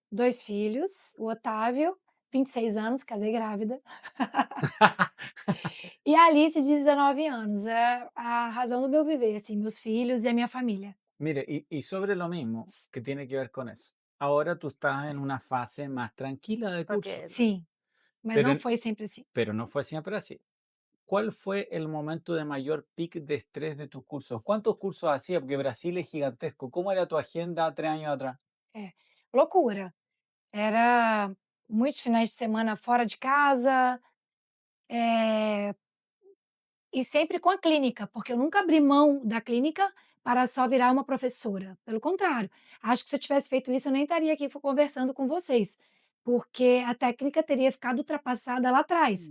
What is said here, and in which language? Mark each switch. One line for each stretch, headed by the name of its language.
Portuguese: 2 filhos, o Otávio, 26 anos, casei grávida. E a Alice, de 19 anos. É a razão do meu viver, assim, meus filhos e a minha família.
Spanish: Mire, y sobre lo mismo que tiene que ver con eso. Ahora tú estás en una fase más tranquila de curso,
Portuguese: Porque Sim, mas
Spanish: pero,
Portuguese: não foi sempre assim.
Spanish: pero no fue siempre así. ¿Cuál fue el momento de mayor pic de estrés de tus cursos? ¿Cuántos cursos hacías? Porque Brasil es gigantesco. ¿Cómo era tu agenda 3 años atrás?
Portuguese: É, loucura. Era muitos finais de semana fora de casa, eh, e sempre com a clínica, porque eu nunca abri mão da clínica para só virar uma professora. Pelo contrário, acho que se eu tivesse feito isso, eu nem estaria aqui conversando com vocês, porque a técnica teria ficado ultrapassada lá atrás,